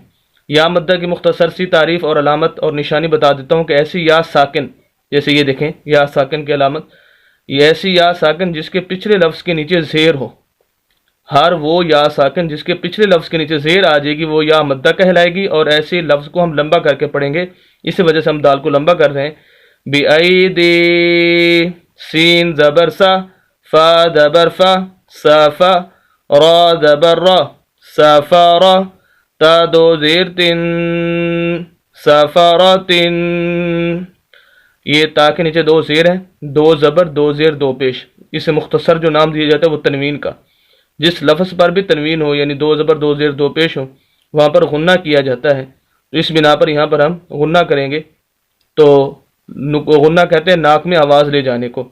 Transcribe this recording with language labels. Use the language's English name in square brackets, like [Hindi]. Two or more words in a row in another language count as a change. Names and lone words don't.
[Urdu] یا مدہ کی مختصر سی تعریف اور علامت اور نشانی بتا دیتا ہوں کہ ایسی یا ساکن، جیسے یہ دیکھیں یا ساکن کی علامت، یہ ایسی یا ساکن جس کے پچھلے لفظ کے نیچے زیر ہو، ہر وہ یا ساکن جس کے پچھلے لفظ کے نیچے زیر آ جائے گی وہ یا مدہ کہلائے گی، اور ایسے لفظ کو ہم لمبا کر کے پڑھیں گے، اسی وجہ سے ہم دال کو لمبا کر رہے ہیں۔ بی ایدی، سین زبر سا، فا زبر فا، سافا، را زبر را، سافارا، تا دو زیر تن، سافاراتن۔ یہ تا کے نیچے 2 زیر ہیں، 2 زبر 2 زیر 2 پیش، اسے مختصر جو نام دیا جاتا ہے وہ تنوین کا۔ جس لفظ پر بھی تنوین ہو یعنی 2 زبر 2 زیر 2 پیش ہو وہاں پر غنہ کیا جاتا ہے، تو اس بنا پر یہاں پر ہم غنہ کریں گے۔ تو غنہ کہتے ہیں ناک میں آواز لے جانے کو۔